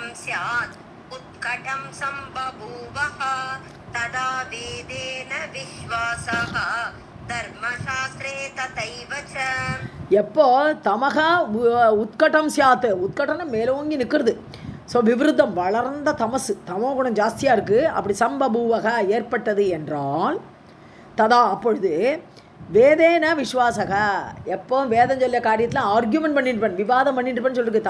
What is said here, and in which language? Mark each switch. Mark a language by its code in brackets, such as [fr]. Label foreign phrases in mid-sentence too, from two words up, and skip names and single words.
[sa] स्यात् उत्कटं सम्बभूवः तदा वेदेन विश्वासः धर्मशास्त्रे तथैव च. [ta] எப்போ [sa] तमः उत्कटं स्यात्, [ta] உத்கட்டம்னா மேலோங்கி நிற்கிறது. ஸோ விவருத்தம் வளர்ந்த தமசு, தமோ குணம் ஜாஸ்தியாக இருக்குது, அப்படி சம்பபூவக ஏற்பட்டது என்றால் ததா அப்பொழுது [sa] वेदेन विश्वासः, [ta] எப்போ வேதம் சொல்ல காரியத்தில் ஆர்கியூமெண்ட் பண்ணிட்டுப்பேன், விவாதம் பண்ணிட்டுப்பேன்னு சொல்லிருக்கு.